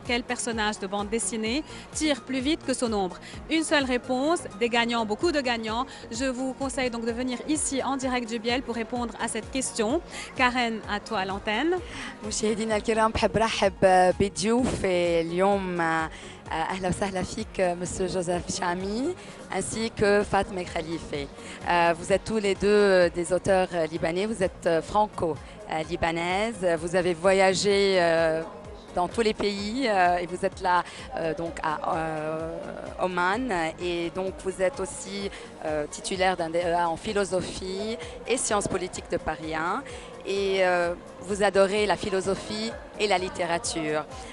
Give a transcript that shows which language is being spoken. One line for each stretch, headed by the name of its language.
French: Quel personnage de bande dessinée tire plus vite que son ombre? Une seule réponse, des gagnants, beaucoup de gagnants. Je vous conseille donc de venir ici en direct du Biel pour répondre à cette question. Karen, à toi l'antenne.
Arabic: مشاهدينا الكرام بحب رحب بضيوفي اليوم. أهلا وسهلا فيك Monsieur Joseph Chami ainsi que Fatma Khalife.
French: Vous êtes tous les deux des auteurs libanais, vous êtes franco-libanaise, vous avez voyagé dans tous les pays et vous êtes là donc à Oman et donc vous êtes aussi titulaire d'un DEA en philosophie et sciences politiques de Paris 1 et vous adorez la philosophie et la littérature.